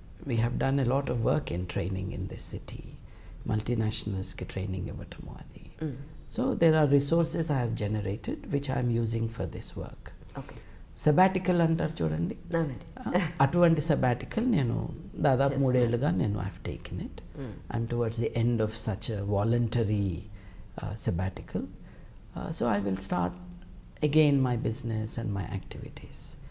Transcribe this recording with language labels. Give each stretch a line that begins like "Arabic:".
English: We have done a lot of work in training in this city.
Telugu: Multinationalsకి training ఇవ్వటము అది.
English: So there are resources I have generated which I am using for this work. Okay.
Telugu: Sabbatical అంటారు చూడండి, అటువంటి sabbatical నేను దాదాపు 3 ఏళ్ళుగా నేను
English: I have taken it. I'm towards the end of such a voluntary sabbatical. So I will start again my business and my activities.